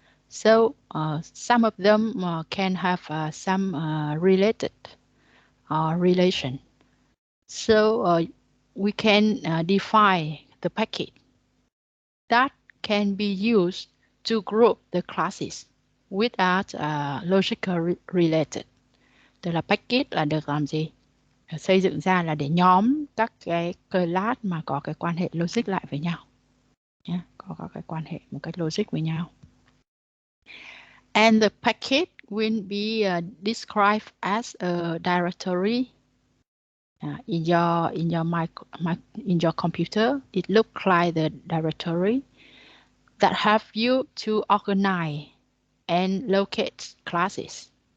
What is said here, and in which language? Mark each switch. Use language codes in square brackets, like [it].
[en] So some of them can have some related relation. So we can define the package that can be used to group the classes without logical related. [vi] Tức là package là được làm gì? Xây dựng ra là để nhóm các cái class mà có cái quan hệ logic lại với nhau. Có các cái quan hệ một cách logic với nhau. [en] And the package will be described as a directory in your computer. It looks like the directory that help you to organize and locate classes.